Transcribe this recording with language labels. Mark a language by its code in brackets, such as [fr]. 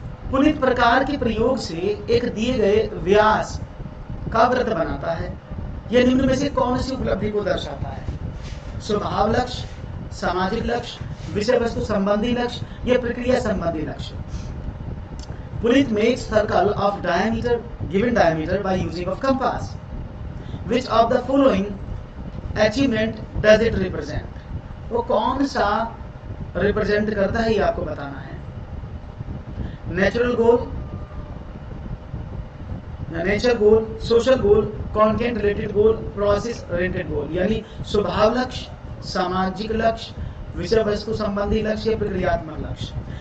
[hi] पुनित प्रकार के प्रयोग से एक दिए गए व्यास का वृत्त बनाता है। यह निम्न में से कौन सी उपलब्धि को दर्शाता है? स्वभाव लक्ष्य, सामाजिक लक्ष्य, विषय वस्तु संबंधी लक्ष्य या प्रक्रिया संबंधी लक्ष्य। [en] Punit makes circle of diameter, given diameter by using of compass. Which of the following achievement does it represent? [hi] वो कौन सा रिप्रेजेंट करता है ये आपको बताना है। [en] natural goal, nature goal, social goal, content related goal, process oriented goal, [hi] यानी स्वभाव लक्ष्य, सामाजिक लक्ष्य, विषय वस्तु संबंधी लक्ष्य, प्रक्रियात्मक लक्ष्य।